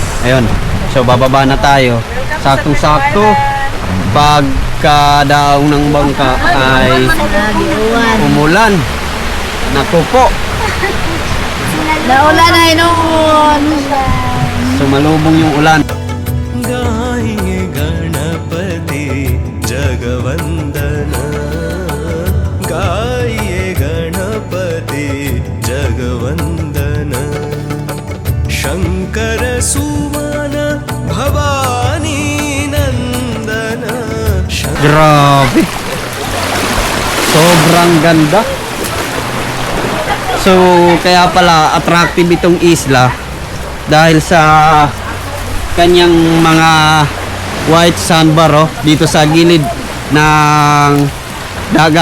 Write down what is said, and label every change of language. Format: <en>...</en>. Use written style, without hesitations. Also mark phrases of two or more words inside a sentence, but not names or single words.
<tl>Ayun. So bababa na tayo. Saktong-sakto. Pagkadaong ng bangka ay umulan. Naku po. Naulan ay noon. Sumalubong yung ulan.</tl> <hi>गाएंगे गणपति जगवंदन गाइए गणपति जगवंदन शंकर सुवन भवानी नंदन</hi> <tl>Grabe. Sobrang ganda. So, kaya pala attractive itong isla dahil sa kanyang mga</tl> <en>white sandbar</en> <tl>dito sa gilid ng dagat.</tl>